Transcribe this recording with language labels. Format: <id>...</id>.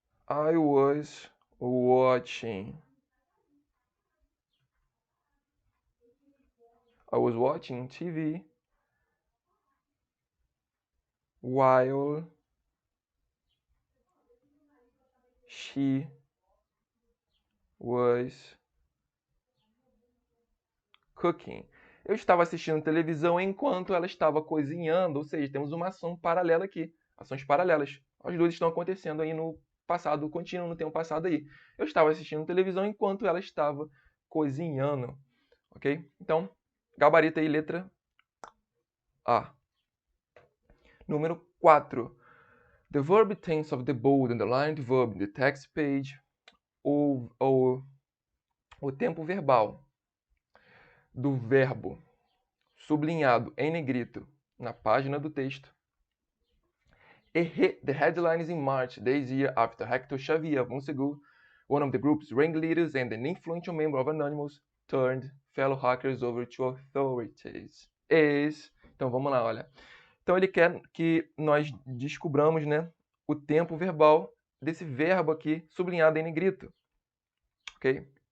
<en>I was watching TV while she was cooking.</en> <pt>Eu estava assistindo televisão enquanto ela estava cozinhando, ou seja, temos uma ação paralela aqui. Ações paralelas. As duas estão acontecendo aí no passado contínuo, no tempo passado aí. Eu estava assistindo televisão enquanto ela estava cozinhando. Ok? Então, gabarito aí, letra A. Número 4.</pt> <en>The verb tense of the bold underlined verb in the text page.</en> <pt>O tempo verbal do verbo sublinhado em negrito na página do texto.</pt> <en>The headlines in March this year after Hector Xavier Monsegur, one of the group's ringleaders and an influential member of Anonymous, turned fellow hackers over to authorities.</en> <pt>Então vamos lá, olha. Então ele quer que nós descobramos, né, o tempo verbal desse verbo aqui sublinhado em negrito. Ok?</pt>